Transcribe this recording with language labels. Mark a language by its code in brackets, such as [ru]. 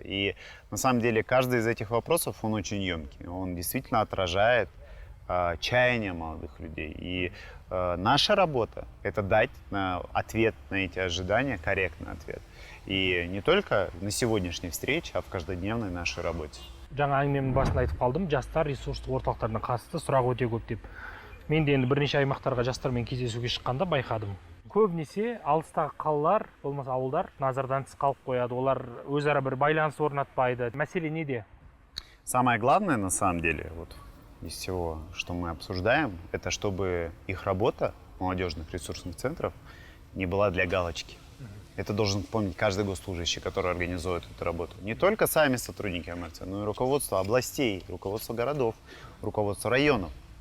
[ru] И на самом деле каждый из этих вопросов, он очень емкий. Он действительно отражает чаяния молодых людей. И наша работа — это дать ответ на эти ожидания, корректный ответ. И не только на сегодняшней встрече, а в каждодневной нашей работе. [kk] Жаңа әңгіменің басында айтып қалдым, жастар ресурстық орталықтарына қатысты сұрақ өте көп деп. Мен де енді бірнеше аймақтарға жастармен кездесуге шыққанда байқадым. Көбінесе алыстағы қалалар, болмаса ауылдар назардан тыс қалып қояды. Олар өзара бір байланыс орнатпайды. Мәселе неде? [ru] Самое главное, на самом деле, вот из всего, что мы обсуждаем, это чтобы их работа молодежных ресурсных центров не была для галочки. Это должен помнить каждый госслужащий, который организует эту работу. Не только сами сотрудники МРЦ, но и руководство областей, руководство городов, руководство районов.